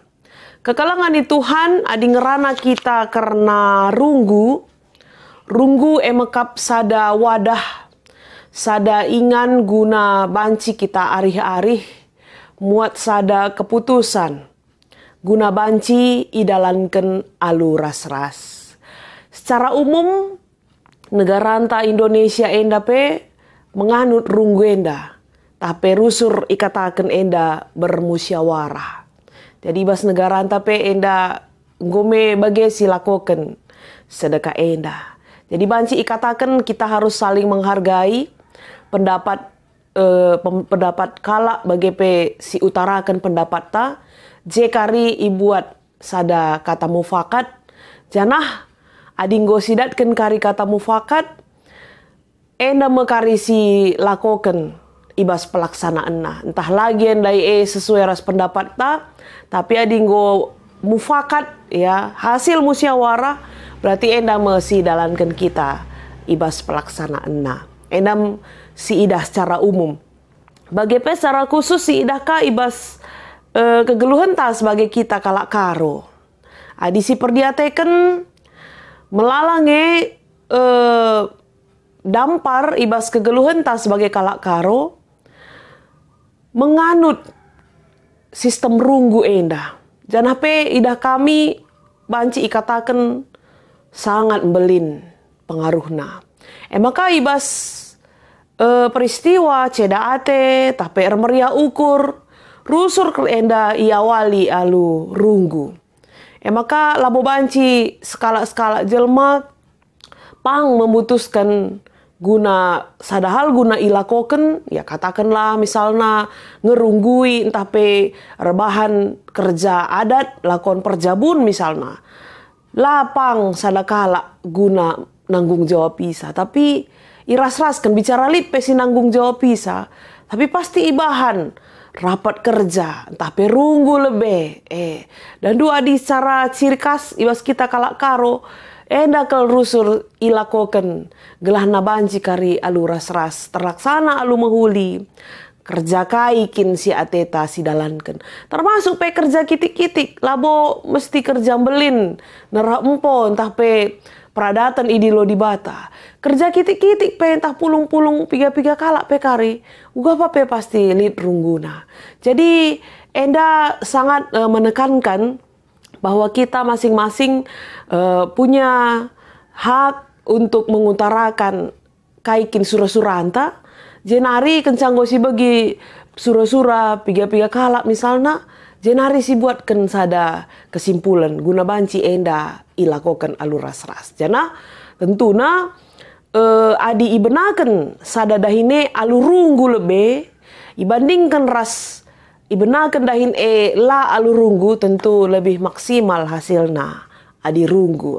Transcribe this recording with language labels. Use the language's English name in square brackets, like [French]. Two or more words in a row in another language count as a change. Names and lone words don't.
[Batak Karo] Kekalangan di Tuhan adi ngerana kita karena runggu emekap sada wadah, sada ingan guna banci kita arih-arih, muat sada keputusan, guna banci idalankan alu ras-ras. Secara umum, negara anta Indonesia enda pe menganut runggu enda, tapi rusur ikatakan enda bermusyawarah. Jadi bas negara anta pe enda ngome bagi silakokan sedekah enda. Jadi banci ikatakan [Indonesian] kita harus saling menghargai pendapat [Batak Karo] kala bagi pe si utarakan pendapat ta. Jekari ibuat sada kata mufakat, janah adinggo sidatkan kari kata mufakat, enda mekari si lakokan ibas pelaksanaan na. Entah lagi endai sesuai ras pendapat ta, tapi adinggo mufakat ya hasil musyawarah berarti enda mesi dalankan kita ibas pelaksanaan na. Endam si idah secara umum. Bagi pe secara khusus si idah ka ibas kegeluhan ta sebagai kita kalak karo. Adi si perdiateken melalange dampar ibas kegeluhan ta sebagai kalak karo menganut sistem runggu enda. Janah pe idah kami banci ikatakan sangat belin pengaruhna. Maka ibas peristiwa ceda ate tapi meriah ukur rusur ke enda iawali alu runggu. Maka labo banci skala-skala jelma pang memutuskan guna sadahal guna ilakoken ya katakanlah misalnya ngerunggui entah pe rebahan kerja adat lakon perjabun misalnya lapang sadakala guna nanggung jawab bisa tapi iras-ras kan bicara lip pe si nanggung jawab bisa tapi pasti ibahan rapat kerja, entah perunggu lebih, dan dua di secara ciri khas ibas kita kalak karo, enda kel rusur ilakoken gelah nabanci kari alu ras-ras terlaksana alu mahuli, kerja kaikin si ateta si dalanken, termasuk pe kerja kitik-kitik, labo mesti kerja belin, nerah empo entah pe pradatan idilo di bata. Kerja kitik-kitik pe entah pulung-pulung piga-piga kalak pe kari. Uga apa pe pasti lid rungguna. [Indonesian] Jadi enda sangat menekankan bahwa kita masing-masing punya hak untuk mengutarakan [Batak Karo] kaikin sura-sura anta. Jenari kencang gosi bagi sura-sura piga-piga kalak misalnya. Jenari si buatkan sada kesimpulan guna banci enda ilakokan alu ras-ras. Jana tentuna adi ibenakan sada dahine alu runggu lebe ibandingkan ras ibenakan dahin la alu runggu tentu lebih maksimal hasilna adi runggu.